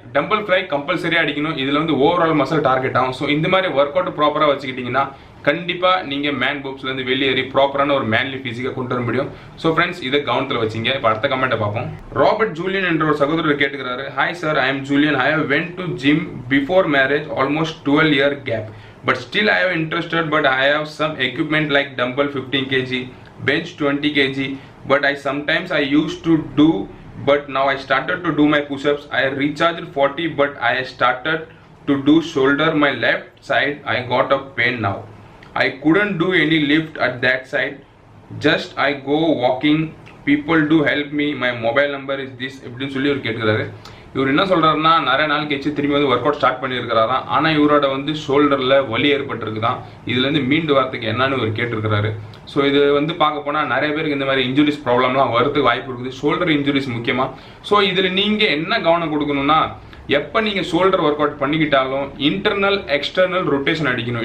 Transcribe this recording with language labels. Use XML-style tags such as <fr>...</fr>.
<ta>Tumble fly கம்பல்சரியா அடிக்கணும். இதுல வந்து ஓவரால் மசில் டார்கெட் ஆகும். ஸோ இந்த மாதிரி ஒர்க் அவுட் ப்ராப்பரா வச்சுக்கிட்டீங்கன்னா கண்டிப்பா நீங்க மேன் பூப்ஸ்ல இருந்து வெளியேறி ப்ராப்பரான ஒரு மேன்லி பிசிக்கை கொண்டு வர முடியும். ஸோ ஃப்ரெண்ட்ஸ் இதை கவனத்தில் வச்சிங்க. இப்போ அடுத்த கமெண்ட்டை பார்ப்போம். ராபர்ட் ஜூலியன் என்ற ஒரு சகோதரர் கேட்டுக்கிறாரு,</ta> <en>Hi sir, I am Julian. I have went to gym before marriage, almost 12 year gap. But still I have interested, but I have some equipment like dumbbell 15 kg, bench 20 kg, but I used to do, but now I started to do my push-ups. I recharged 40, but I started to do shoulder my left side. I got a pain now. I couldn't do any lift at that side. Just I go walking. People do help me. My mobile number is this.</en> <ta>இப்படின்னு சொல்லி ஒரு கேட்கிறாரு. இவர் என்ன சொல்றாருன்னா, நிறைய நாள் கழிச்சு திரும்பி வந்து ஒர்க் அவுட் ஸ்டார்ட் பண்ணியிருக்கிறாராம். ஆனால் இவரோட வந்து ஷோல்டரில் வலி ஏற்பட்டிருக்குதான். இதுலேருந்து மீண்டு வரத்துக்கு என்னன்னு இவர் கேட்டிருக்கிறாரு. ஸோ இது வந்து பார்க்க போனால் நிறைய பேருக்கு இந்த மாதிரி இன்ஜுரிஸ் ப்ராப்ளம்லாம் வரதுக்கு வாய்ப்பு இருக்குது. ஷோல்டர் இன்ஜுரிஸ் முக்கியமாக. ஸோ இதில் நீங்கள் என்ன கவனம் கொடுக்கணும்னா, எப்போ நீங்கள் shoulder work out பண்ணிக்கிட்டாலும் internal external rotation அடிக்கணும்.</ta>